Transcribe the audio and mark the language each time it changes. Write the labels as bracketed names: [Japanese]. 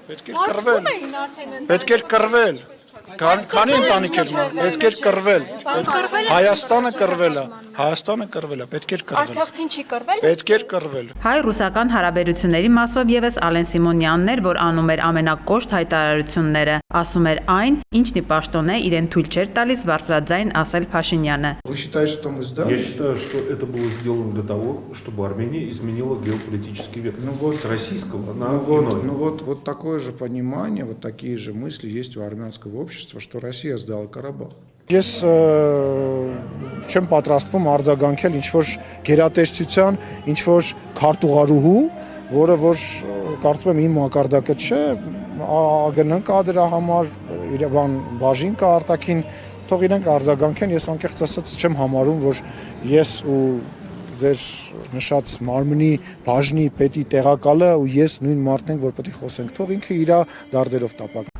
[Armenian] Պետք է կռվել։ Քանի ընտանիք էր մոր, պետք է կռվել։ Հայաստանը կռվել է, պետք է կռվել։ Արցախցին չի կռվել։ Պետք է կռվել։ Հայ-ռուսական հարաբերությունների մասով եւս Ալեն Սիմոնյանն էր, որ անում էր ամենակոշտ հայտարարությունները, ասում էր այն, ինչն ի պաշտոնե իրեն թույլ չէր տալիս բարձրաձայն ասել Փաշինյանը։ [Russian] Вы считаете, что мы сдали? Я считаю, что это было сделано для того, чтобы Армения изменила геополитический вектор с российского на иной. Вот такое же понимание, вот такие же мысли есть у армянского общества, что Россия сдала Карабах. [Armenian] Ես չեմ պատրաստվում արձագանքել ինչ-որ գերատեսչության, ինչ-որ քարտուղարուհու, որը որ կարծում եմ իմ մակարդակը չէ, ԱԳՆ կա դրա համար, Երևան բաժին կա արտաքին, թող իրենք արձագանքեն, ես անկեղծ ասած չեմ համարում, որ ես ու ձեր նշած մարմնի բաժնի պետի տեղակալը ու ես նույն մարդն ենք, որ պետք է խոսենք, թող ինքը իր դարդերով տապակ։